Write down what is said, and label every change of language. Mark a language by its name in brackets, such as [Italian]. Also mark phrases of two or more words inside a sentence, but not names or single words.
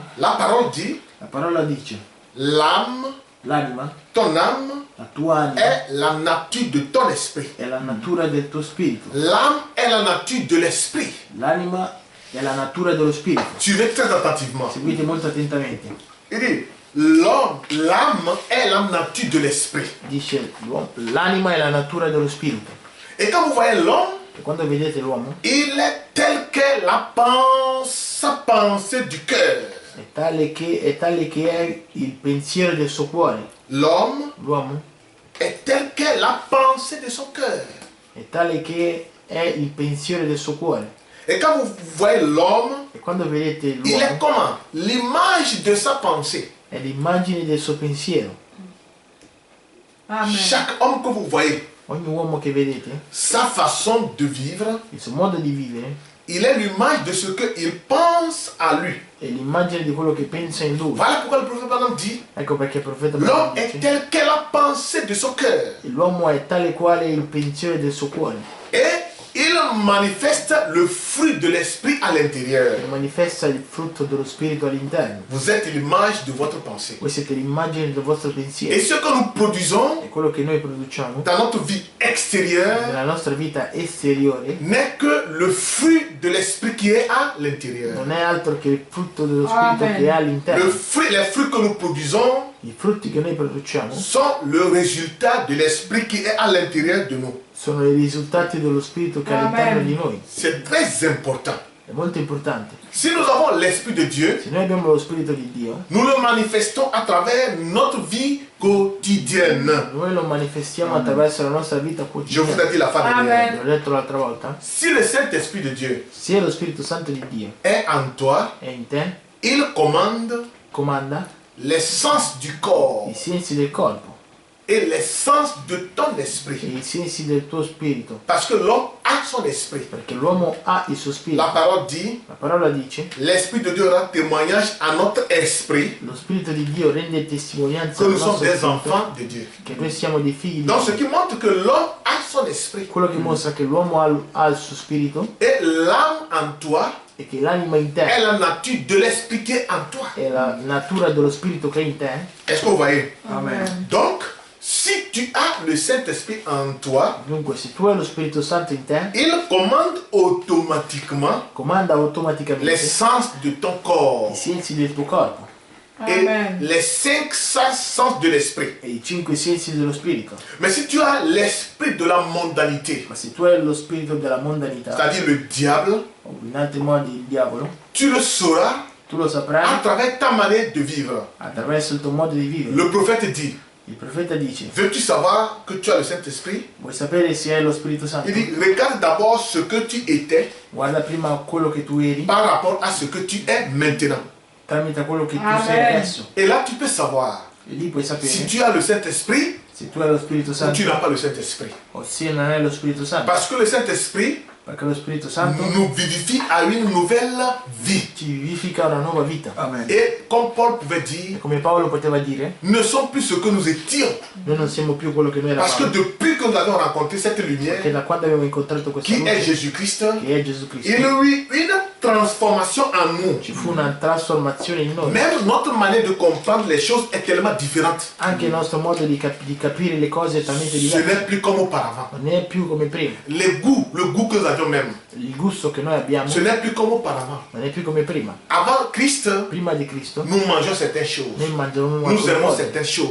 [French] la parole dit, [Italian] la parola dice: [French] l'âme, [Italian] l'anima, [French] ton âme [Italian] la tua anima, [French] est la nature de ton esprit. [Italian] è la natura del tuo spirito. [French] L'âme est la nature de l'esprit. [Italian] L'anima è la natura dello spirito. [French] Suivez très attentivement. [Italian] Seguite molto attentamente. [French] Il dit, l'âme est la nature de l'esprit. [Italian] Dice: l'anima è la natura dello spirito. [French] Et quand vous voyez l'homme, [Italian] E quando vedete l'uomo, [French] il est tel que sa pensée du cœur. [Italian] è tale che è il pensiero del suo cuore. [French] L'homme [Italian] L'uomo [French] est tel que la pensée de son cœur. [Italian] è tale che è il pensiero del suo cuore. [French] Et quand vous voyez l'homme, [Italian] E quando vedete [French] il est [Italian] l'uomo, [French] comment? L'image de sa pensée. [Italian] è l'immagine del suo pensiero. Amen. [French] Chaque homme que vous voyez, [Italian] Ogni uomo che vedete, [French] sa façon de vivre, [Italian] il suo modo di vivere, [French] il est l'image de ce qu'il pense à lui. [Italian] è l'immagine di quello che pensa in lui. [French] Voilà pourquoi le prophète Branham dit, [Italian] Ecco perché il profeta [French] l'homme Branham est [Italian] dice: [French] tel que la pensée de son cœur. [Italian] l'uomo è tale quale il pensiero del suo cuore, [French] Et il manifeste le fruit de l'esprit à l'intérieur. [Italian] e manifesta il frutto dello spirito all'interno. [French] Vous êtes l'image de votre pensée. [Italian] Voi siete l'immagine del vostro [French] Et [Italian] pensiero. [French] ce que nous produisons [Italian] E quello che noi produciamo [French] dans notre vie extérieure [Italian] nella nostra vita esteriore [French] n'est que le fruit de l'esprit qui est à l'intérieur. [Italian] non è altro che il frutto dello spirito Amen. che è all'interno. [French] Les fruits que nous produisons [Italian] I frutti che noi produciamo [French] sont le résultat de l'esprit qui est à l'intérieur de nous. [Italian] sono i risultati dello spirito che è all'interno Amen. di noi. [French] C'est très important. [Italian] È molto importante. [French] Si nous avons l'esprit de Dieu, [Italian] Se noi abbiamo lo spirito di Dio, [French] nous le manifestons à travers notre vie quotidienne. [Italian] noi lo manifestiamo attraverso la nostra vita [French] Je vous [Italian] quotidiana. [French] ai dit la fois Amen. dernière. [Italian] L'ho detto l'altra volta. [French] Si le Saint-Esprit de Dieu [Italian] Se lo Spirito Santo di Dio [French] est en toi, [Italian] è in te, [French] il commande [Italian] comanda [French] les sens du corps [Italian] i sensi del corpo [French] et les sens de ton [Italian] e [French] esprit. [Italian] i sensi del tuo spirito. [French] Parce que l'homme a son esprit. [Italian] Perché l'uomo ha il suo spirito. [French] La parole dit, [Italian] La parola dice: [French] l'Esprit de Dieu rend témoignage à notre esprit [Italian] lo Spirito di Dio rende testimonianza [French] que [Italian] al [French] nous sommes [Italian] nostro [French] des [Italian] spirito [French] enfants de Dieu. [Italian] che noi siamo dei figli di [French] Donc ce [Italian] Dio. [French] qui montre que l'homme a son esprit. [Italian] Quello che mostra che l'uomo ha il suo spirito [French] Et l'âme en toi [Italian] e che l'anima in te [French] est la nature de l'esprit qui est en toi. [Italian] è la natura dello spirito che è in te. [French] Est-ce que vous voyez? Amen. Donc, si tu as le Saint-Esprit en toi, [Italian] Dunque, se tu hai lo Spirito Santo in te, [French] il commande automatiquement [Italian] comanda [French] les [Italian] automaticamente [French] sens de ton corps [Italian] i sensi del tuo corpo [French] et Amen. les 5 sens de l'esprit. [Italian] e i 5 sensi dello spirito. [French] Mais si tu as l'esprit de la mondanité, [Italian] Ma se tu hai lo spirito della mondanità, [French] c'est-à-dire le diable, [Italian] o in altri modi il diavolo, [French] tu le sauras [Italian] tu lo [French] à [Italian] saprai [French] travers ta manière de vivre. [Italian] attraverso il tuo modo di vivere. [French] Le prophète dit, [Italian] Il profeta dice: [French] veux-tu savoir que tu as le Saint-Esprit? [Italian] vuoi sapere se hai lo Spirito Santo? [French] Il dit, regarde d'abord ce que tu étais [Italian] Guarda prima quello che tu eri [French] par rapport à ce que tu es maintenant. [Italian] tramite quello che tu Amen. sei adesso. [French] Et là, tu peux savoir [Italian] E lì puoi sapere [French] si tu as le Saint-Esprit [Italian] se tu hai lo Spirito [French] ou [Italian] Santo [French] tu n'as pas le Saint-Esprit. [Italian] o se non hai lo Spirito Santo. [French] Parce que le Saint-Esprit [Italian] Perché lo Spirito Santo [French] nous vivifie à une nouvelle vie. [Italian] ci vivifica una nuova vita. Amen. [French] Et comme Paul pouvait [Italian] E [French] dire, [Italian] come Paolo poteva dire, [French] ne sommes plus ce que nous étions. [Italian] noi non siamo più quello che noi [French] Parce que [Italian] eravamo. [French] depuis que nous avons rencontré cette [Italian] Perché [French] lumière, [Italian] da quando abbiamo incontrato questa [French] qui est [Italian] luce, [French] Jésus-Christ, [Italian] che è Gesù Cristo, [French] il y a eu une transformation en nous. [Italian] ci fu una trasformazione in noi. [French] Même notre manière de comprendre les choses est tellement différente. [Italian] Anche il nostro modo di capire le cose è talmente [French] Ce [Italian] diverso. [French] n'est plus comme auparavant. [Italian] Non è più come prima. [French] Le goût que nous avions même, [Italian] Il gusto che noi abbiamo [French] ce n'est plus comme auparavant. [Italian] non è più come prima. [French] Avant Christ, [Italian] Prima di Cristo [French] nous mangeons certaines choses. [Italian] noi mangiavamo [French] Nous [Italian] alcune [French] aimons [Italian] cose, [French] certaines choses.